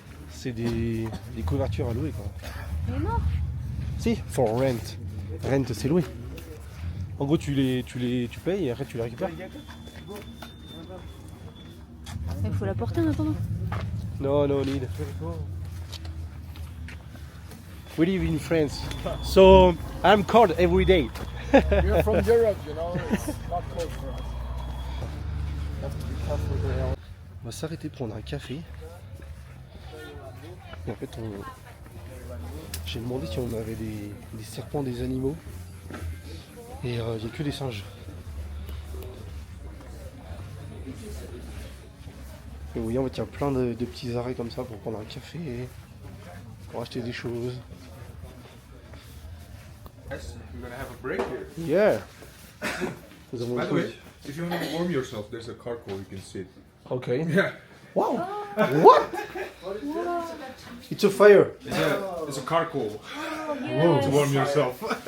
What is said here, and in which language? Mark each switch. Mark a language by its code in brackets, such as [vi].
[fr] C'est des couvertures à louer quoi. Il est mort. Si, [en] for rent. Rent [fr] c'est loué. En gros tu payes et après tu les récupères. Il faut la porter en attendant. [en] No need. We live in France, so I'm cold every day. You're from Europe, you know, it's not cold for us. You have to be careful there. [fr] On va s'arrêter prendre un café. Et en fait, j'ai demandé si on avait des serpents, des animaux. Et il n'y a que des singes. Et vous voyez, en fait, il y a plein de petits arrêts comme ça pour prendre un café et pour acheter des choses. [en] Yes, we're gonna have a break here. Yeah! [fr] Nous avons [en] By the [fr] tout. [en] way, if you want to warm yourself, there's a carpool you can sit. Ok. Yeah, Wow! What? It's a fire! it's a carpool to warm yourself.